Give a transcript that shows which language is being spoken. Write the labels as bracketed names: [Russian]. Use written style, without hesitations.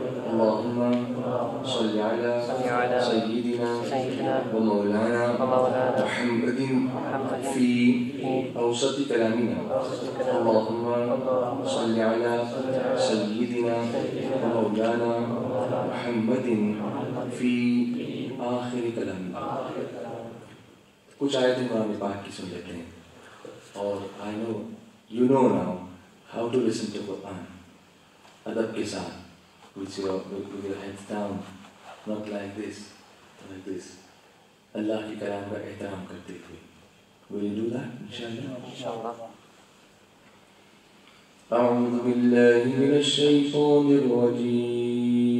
[Arabic] اللهم صل على سيدنا ومولانا محمد في أوسط كلامنا. اللهم صل على سيدنا ومولانا محمد في آخر کلامنا. [Urdu] کچھ آیتیں قرآن پاک کی سن لیتے ہیں. اور [English] I know you know now how to listen to Quran [Urdu] ادب کے ساتھ, [English] with your heads down, not like this, like this. [Urdu] اللہ کے کلام کا احترام کرتے ہوئے. [English] Will you do that? Inshallah. [Arabic] أعوذ بالله من الشيطان الرجيم.